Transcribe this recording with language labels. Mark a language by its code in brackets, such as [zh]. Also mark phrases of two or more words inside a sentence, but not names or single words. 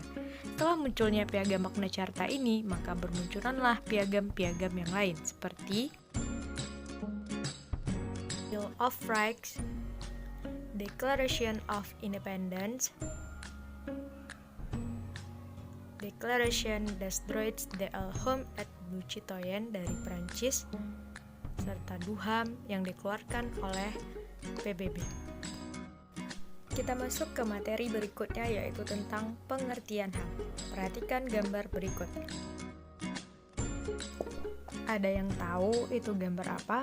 [id] Setelah munculnya piagam Magna Carta ini, maka bermunculanlah piagam-piagam yang lain seperti Bill of Rights, Declaration of Independence, Declaration des Droits de l'Homme et du Citoyen dari Prancis, serta DUHAM yang dikeluarkan oleh PBB. Kita masuk ke materi berikutnya yaitu tentang pengertian HAM. Perhatikan gambar berikut. Ada yang tahu itu gambar apa?